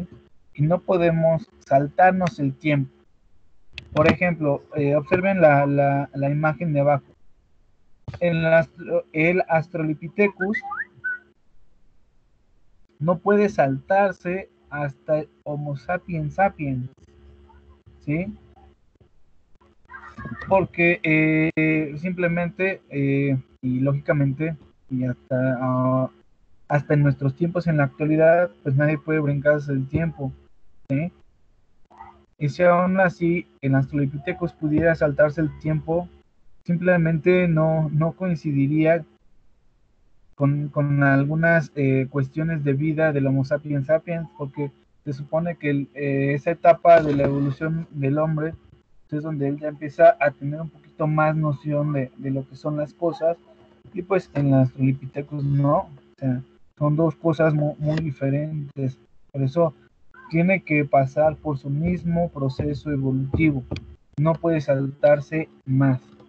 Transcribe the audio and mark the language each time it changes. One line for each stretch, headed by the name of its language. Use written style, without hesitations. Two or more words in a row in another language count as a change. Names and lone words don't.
Spanish: Y no podemos saltarnos el tiempo. Por ejemplo, observen la imagen de abajo. El Australopithecus no puede saltarse hasta el Homo sapiens sapiens, ¿sí? Porque simplemente y lógicamente y hasta en nuestros tiempos en la actualidad, pues nadie puede brincarse el tiempo, ¿sí? Y si aún así el Australopithecus pudiera saltarse el tiempo, simplemente no coincidiría con algunas cuestiones de vida del Homo sapiens sapiens, porque se supone que esa etapa de la evolución del hombre es donde él ya empieza a tener un poquito poquito más noción de lo que son las cosas, y pues en las Australopithecus no, o sea, son dos cosas muy diferentes, por eso tiene que pasar por su mismo proceso evolutivo, no puede saltarse más.